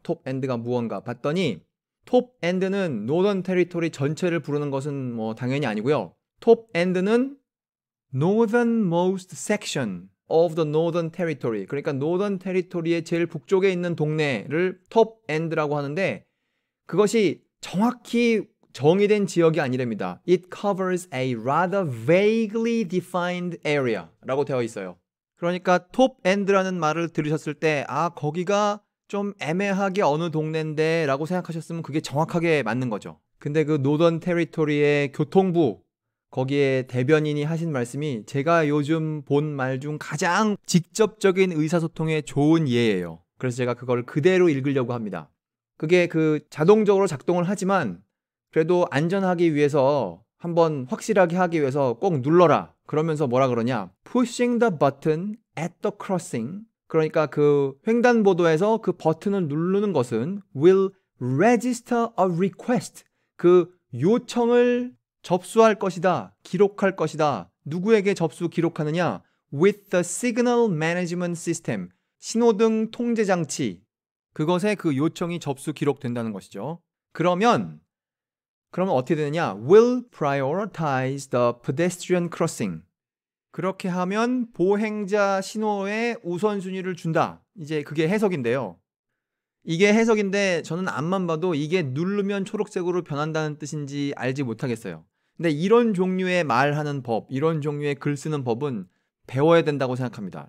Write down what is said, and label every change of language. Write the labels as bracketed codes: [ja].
[ko] 톱 엔드가 무언가 봤더니 톱 엔드는 노던 테리토리 전체를 부르는 것은 뭐 당연히 아니고요. 톱 엔드는 [en] northernmost section of the northern territory, [ko] 그러니까 노던 테리토리의 제일 북쪽에 있는 동네를 톱 엔드라고 하는데 그것이 정확히 정의된 지역이 아니랍니다. [en] It covers a rather vaguely defined area [ko] 라고 되어 있어요. 그러니까 톱 엔드라는 말을 들으셨을 때 거기가 좀 애매하게 어느 동네인데 라고 생각하셨으면 그게 정확하게 맞는 거죠. 근데 그 노던 테리토리의 교통부 거기에 대변인이 하신 말씀이 제가 요즘 본 말 중 가장 직접적인 의사소통에 좋은 예예요. 그래서 제가 그걸 그대로 읽으려고 합니다. 그게 자동적으로 작동을 하지만 그래도 안전하기 위해서 한번 확실하게 하기 위해서 꼭 눌러라. 그러면서 뭐라 그러냐? [en] Pushing the button at the crossing. [ko] 그러니까 횡단보도에서 그 버튼을 누르는 것은 [en] will register a request. [ko] 요청을 접수할 것이다. 기록할 것이다. 누구에게 접수 기록하느냐? [en] With the signal management system. [ko] 신호등 통제 장치. 그것에 요청이 접수 기록된다는 것이죠. 그러면 어떻게 되느냐? [en] Will prioritize the pedestrian crossing. [ko] 그렇게 하면 보행자 신호에 우선순위를 준다. 이제 그게 해석인데요. 이게 해석인데 저는 앞만 봐도 이게 누르면 초록색으로 변한다는 뜻인지 알지 못하겠어요. 근데 이런 종류의 말하는 법, 이런 종류의 글 쓰는 법은 배워야 된다고 생각합니다.